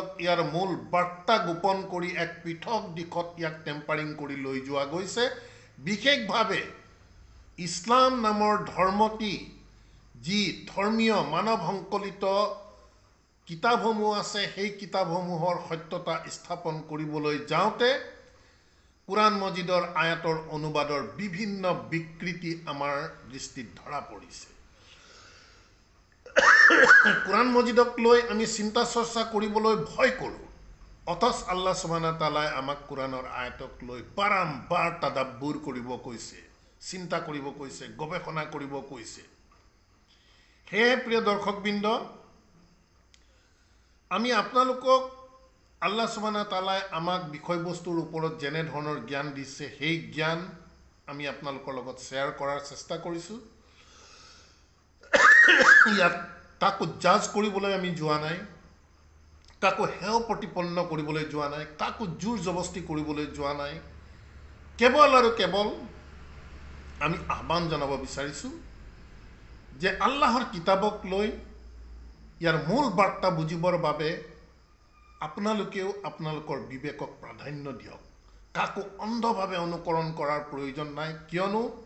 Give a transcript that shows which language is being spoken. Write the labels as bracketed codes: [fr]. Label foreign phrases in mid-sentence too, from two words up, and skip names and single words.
[as] ইয়াৰ মূল বাৰ্তা গোপন কৰি এক পৃথক দিশত ইয়াক টেম্পাৰিং কৰি লৈ যোৱা গৈছে বিশেষভাৱে ইছলাম নামৰ ধৰ্মটি যি ধৰ্মীয় মানৱ সংকলিত কিতাপসমূহ আছে সেই কিতাপসমূহৰ সত্যতা স্থাপন কৰিবলৈ যাওঁতে কোৰাণ মজিদৰ আয়াতৰ অনুবাদৰ বিভিন্ন বিকৃতি আমাৰ দৃষ্টিত ধৰা পৰিছে কোৰাণ মজিদক লৈ আমি চিন্তা চৰ্চা কৰিবলৈ ভয় কৰোঁ অথচ [ar] الله سبحانه وتعالى [as] আমাক কোৰাণৰ আয়াতক লৈ বাৰম্বাৰ তাদাব্বুৰ কৰিব কৈছে চিন্তা কৰিব কৈছে গৱেষণা কৰিব কৈছে হে প্ৰিয় দৰ্শকবৃন্দ আমি আপোনালোকক [ar] الله سبحانه وتعالى [as] আমাক বিষয়বস্তুৰ ওপৰত যেনে ধৰণৰ জ্ঞান দিছে সেই জ্ঞান আমি আপোনালোকৰ লগত শ্বেয়াৰ কৰাৰ চেষ্টা কৰিছো ইয়াত কাকো জাজ কৰিবলৈ আমি যোৱা নাই কাকো হেয় প্ৰতিপন্ন কৰিবলৈ যোৱা নাই কাকো জোৰ জবস্তি কৰিবলৈ যোৱা নাই কেৱল আৰু কেৱল আমি আহ্বান জনাব বিচাৰিছো যে আল্লাহৰ কিতাবক লৈ ইয়াৰ মূল বাৰ্তা বুজিবৰ বাবে আপোনালোকেও আপোনালোকৰ বিবেকক প্ৰাধান্য দিয়ক কাকো অন্ধভাৱে অনুকৰণ কৰাৰ প্ৰয়োজন নাই কিয়নো